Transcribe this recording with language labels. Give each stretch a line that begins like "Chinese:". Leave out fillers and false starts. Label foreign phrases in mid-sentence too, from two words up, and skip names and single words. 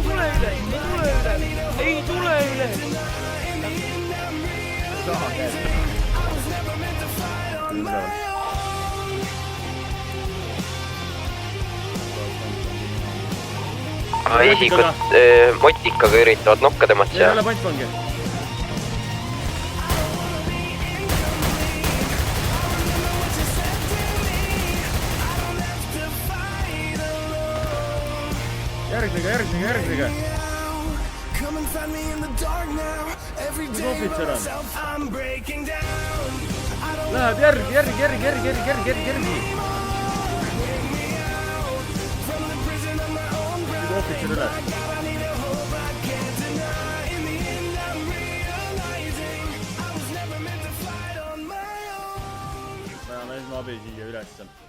Estonian: Isikud motikaga üritavad nokka tõmmata ei ole pantvangi. Järgnege.
English: Come and find me in the dark now. Every day
Estonian: ohvitser on?
English: I'm breaking down.
Estonian: Läheb järgi. Ohvitser üles. Vajame esmaabi siia ülesse.